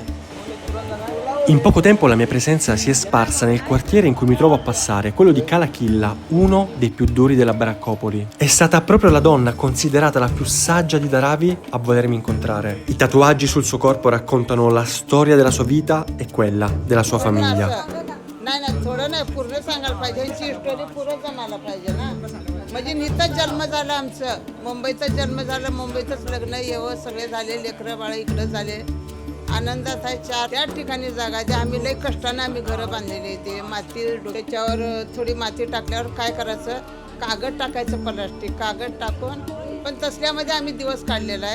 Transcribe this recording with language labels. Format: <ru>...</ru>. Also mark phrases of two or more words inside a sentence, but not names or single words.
<it>In poco tempo la mia presenza si è sparsa nel quartiere in cui mi trovo a passare, quello di Kalakilla, uno dei più duri della baraccopoli. È stata proprio la donna considerata la più saggia di Dharavi a volermi incontrare. I tatuaggi sul suo corpo raccontano la storia della sua vita e quella della sua famiglia.</it> <mr>नाही थोडं नाही पूर्ण सांगायला पाहिजे ह्यांची स्टोरी पूर्ण जमायला पाहिजे ना. म्हणजे इथंच जन्म झाला आमचं, मुंबईतच जन्म झाला, मुंबईतच लग्न येवं सगळे झाले, लेकरं बाळं इकडं झाले. आनंदात आहे. त्या ठिकाणी जागा ज्या आम्ही लई कष्टाने आम्ही घरं बांधलेली ते माती डोक्यावर थोडी माती टाकल्यावर काय करायचं, कागद टाकायचं, प्लास्टिक कागद टाकून, पण तसल्यामध्ये आम्ही दिवस काढलेला आहे.</mr>